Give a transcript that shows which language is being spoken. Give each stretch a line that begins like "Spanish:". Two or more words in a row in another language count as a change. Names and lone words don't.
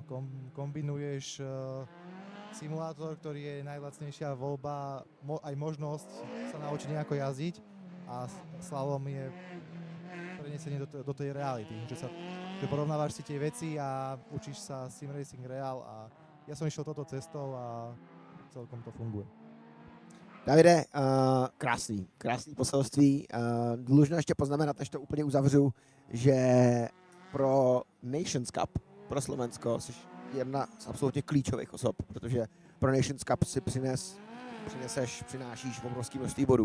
Slovak: Kombinuješ simulátor, ktorý je najlacnejšia voľba, aj možnosť sa naučiť nejako jazdiť a slalom je prenesenie do tej reality, že porovnávaš si tie veci a učíš sa simracing reál a ja som išiel touto cestou a celkom to funguje.
Czech: Davide, krásný poselství. Dlužno ještě poznamenat, než to úplně uzavřu, že pro Nations Cup, pro Slovensko, jsi jedna z absolutně klíčových osob, protože pro Nations Cup si přinášíš obrovské množství bodů.